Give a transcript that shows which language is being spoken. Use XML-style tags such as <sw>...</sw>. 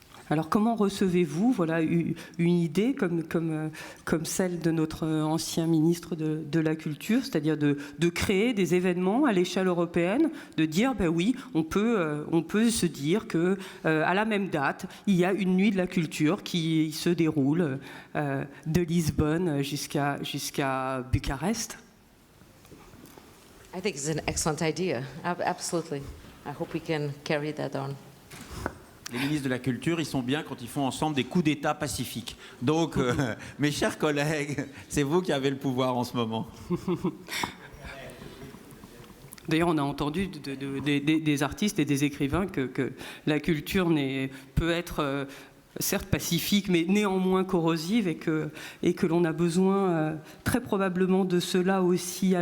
<fr>Alors comment recevez-vous une idée comme celle de notre ancien ministre de la Culture, c'est-à-dire de créer des événements à l'échelle européenne, de dire ben oui, on peut se dire que à la même date, il y a une nuit de la culture qui se déroule de Lisbonne jusqu'à Bucarest.</fr> <en>I think it's an excellent idea. Absolutely. I hope we can carry that on.</en> <fr>Les ministres de la Culture, ils sont bien quand ils font ensemble des coups d'État pacifiques. Donc, mes chers collègues, c'est vous qui avez le pouvoir en ce moment. D'ailleurs, on a entendu des artistes et des écrivains que la culture peut être certes pacifique, mais néanmoins corrosive, et que l'on a besoin très probablement de cela aussi.</fr>